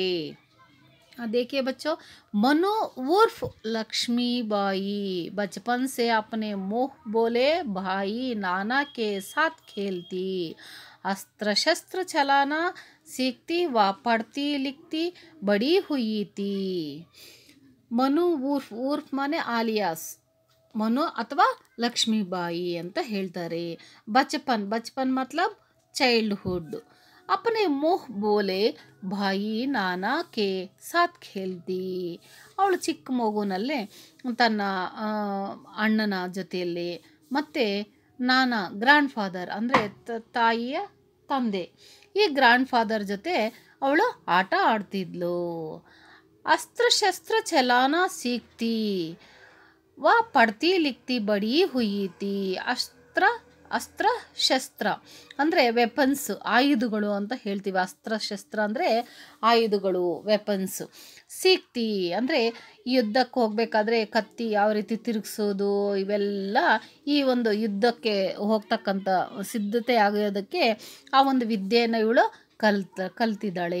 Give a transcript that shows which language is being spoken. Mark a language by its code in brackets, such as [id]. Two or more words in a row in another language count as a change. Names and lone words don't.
[hi] देखिए बच्चों, मनु उर्फ लक्ष्मीबाई बचपन से अपने मुँह बोले भाई नाना के साथ खेलती, अस्त्र शस्त्र चलाना सीखती व पढ़ती लिखती बड़ी हुई थी. [kn] ಮನು ಊರ್ಫ್ ಊರ್ಫ್ ಮನೆ ಆಲಿಯಾಸ್ ಮನು ಅಥವಾ ಲಕ್ಷ್ಮೀಬಾಯಿ ಅಂತ ಹೇಳ್ತಾರೆ. [hi] बचपन बचपन मतलब ಚೈಲ್ಡ್ಹುಡ್. अपने मुँह बोले भाई नाना के साथ खेलती. [kn] ಅವಳು ಚಿಕ್ಕ ಮಗುನಲ್ಲೇ ತನ್ನ ಅಣ್ಣನ ಜೊತೆಯಲ್ಲಿ ಮತ್ತು ನಾನಾ [en] grand father [kn] ಅಂದರೆ ತಾಯಿಯ ತಂದೆ, ಈ [en] grand father [kn] ಜೊತೆ ಅವಳು ಆಟ ಆಡ್ತಿದ್ಲು. [hi] अस्त्र-शस्त्र चलाना सीखती, वह पढ़ती लिखती बड़ी हुई थी. [kn] ಅಸ್ತ್ರ ಶಸ್ತ್ರ ಅಂದರೆ ವೆಪನ್ಸ್, ಆಯುಧಗಳು ಅಂತ ಹೇಳ್ತೀವಿ. ಅಸ್ತ್ರ ಶಸ್ತ್ರ ಅಂದರೆ ಆಯುಧಗಳು, ವೆಪನ್ಸ್. ಸೀಕ್ತಿ ಅಂದರೆ ಯುದ್ಧಕ್ಕೆ ಹೋಗಬೇಕಾದ್ರೆ ಕತ್ತಿ ಯಾವ ರೀತಿ ತಿರುಗಿಸೋದು, ಇವೆಲ್ಲ ಈ ಒಂದು ಯುದ್ಧಕ್ಕೆ ಹೋಗ್ತಕ್ಕಂಥ ಸಿದ್ಧತೆ ಆಗೋದಕ್ಕೆ ಆ ಒಂದು ವಿದ್ಯೆಯನ್ನು ಇವಳು ಕಲ್ತಿದ್ದಾಳೆ.